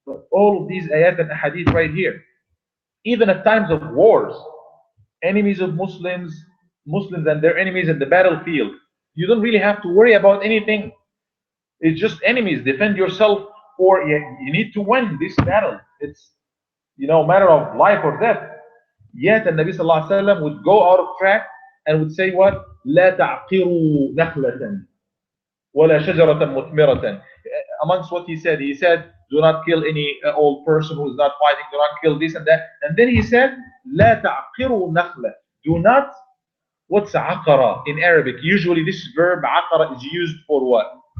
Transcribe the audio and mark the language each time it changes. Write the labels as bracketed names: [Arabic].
[English] All of these ayat and hadith right here. Even at times of wars, enemies of Muslims and their enemies in the battlefield, you don't really have to worry about anything. It's just enemies. Defend yourself, or you need to win this battle. It's matter of life or death. Yet the Nabi Sallallahu Alaihi Wasallam would go out of track and would say what? [Arabic] لا تعقروا نخلة ولا شجرة مثمرة. [English] Amongst what he said, do not kill any old person who is not fighting. Do not kill this and that. And then he said, [Arabic] لا تعقروا نخلة. [English] Do not. What's عقرة in Arabic? Usually this verb عقرة is used for what?